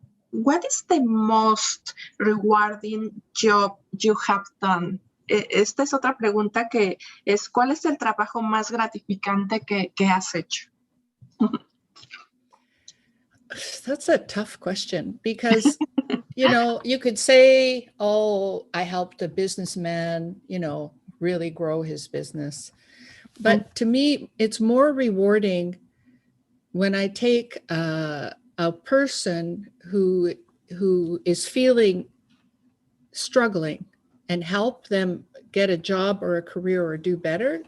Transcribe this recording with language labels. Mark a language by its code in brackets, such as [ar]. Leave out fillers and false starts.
[en] What is the most rewarding job you have done? [es] Esta es otra pregunta que es, ¿cuál es el trabajo más gratificante que has hecho? [en] That's a tough question because, you know, you could say, oh, I helped a businessman, you know, really grow his business. But to me, it's more rewarding when I take a person who is feeling struggling and help them get a job or a career or do better.